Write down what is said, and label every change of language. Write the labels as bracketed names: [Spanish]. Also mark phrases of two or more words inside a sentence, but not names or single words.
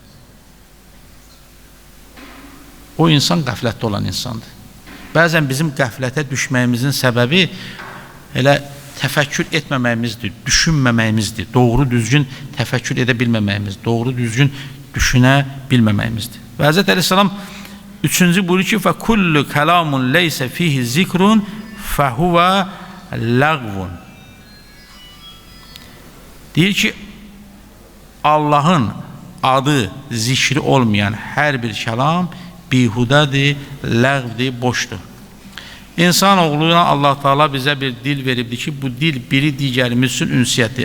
[Azerbaijani] O insan qəflətdə olan insandır. Bəzən bizim qəflətə düşməyimizin səbəbi elə təfəkkür etməməyimizdir, düşünməməyimizdir, doğru düzgün təfəkkür edə bilməməyimiz, doğru düzgün düşünə bilməməyimizdir. Və Həzrət Əleyhisselam 3-cü buyurur ki, [Arabic] فَكُلُّ كَلَامٌ لَيْسَ فِيهِ ذِكْرٌ فَهُوَ لَغْوٌ. [Azerbaijani] Deyir ki, Allahın adı, zikri olmayan hər bir kəlam bihudədir, ləğvdir, boşdur. İnsan oğluna Allah Taala bizə bir dil veribdir ki, bu dil biri digərimiz üçün ünsiyyətdir.